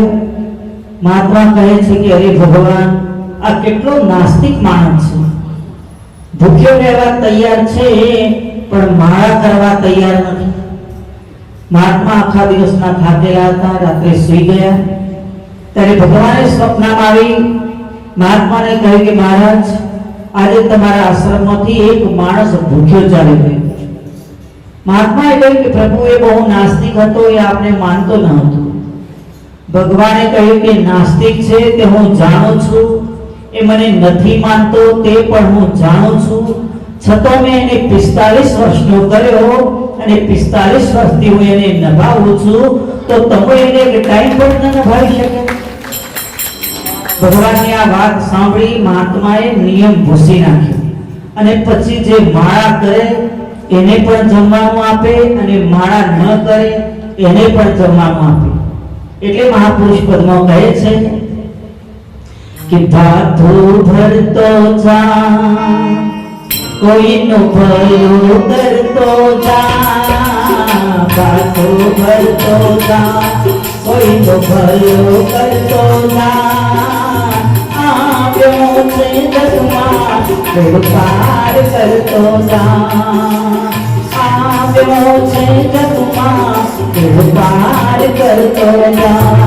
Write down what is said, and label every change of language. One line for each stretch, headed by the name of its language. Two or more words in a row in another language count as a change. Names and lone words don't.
Gujarati: મહાત્મા કહે છે કે અરે ભગવાન, આ કેટલો નાસ્તિક માણસ છે, ભૂખ્યો રહેવા તૈયાર છે પણ માળા કરવા તૈયાર નથી। મહાત્મા આખા દિવસના થાકેલા હતા, રાત્રે સૂઈ ગયા। ત્યારે ભગવાને સ્વપ્નમાં આવી મહાત્મા ને કહે કે મહારાજ આજ તમારા આશ્રમ માં એક માણસ ભૂખ્યો ચાલી ગયો। મહાત્મા એ કહ્યું કે પ્રભુ એ બહુ નાસ્તિક હતો, એ આપને માનતો ન હતો। ભગવાને કહ્યું કે નાસ્તિક છે તે હું જાણું છું, એ મને નથી માનતો તે પણ હું જાણું છું, છતાં મેં એને 45 વર્ષનો કર્યો અને 45 વર્ષથી હું એને નભાવું છું, તો તમે એને ટાઇમ પણ ન નભાવી શકો। ભગવાનની આ વાત સાંભળી મહાત્માએ નિયમ ભૂસી નાખ્યો અને પછી જે માળા કરે એને પણ જમવાનું આપે અને માળા ન કરે એને પણ જમવાનું આપે। એટલે મહાપુરુષ પદમાં કહે છે કે ભાથો ભરતો જા, કોઈનું ભલું કરતો જા, ભાથો ભરતો જા, કોઈનું ભલું કરતો જા, પાર કરતો જા, આવ્યો છે જગમાં, પાર કરતો જા।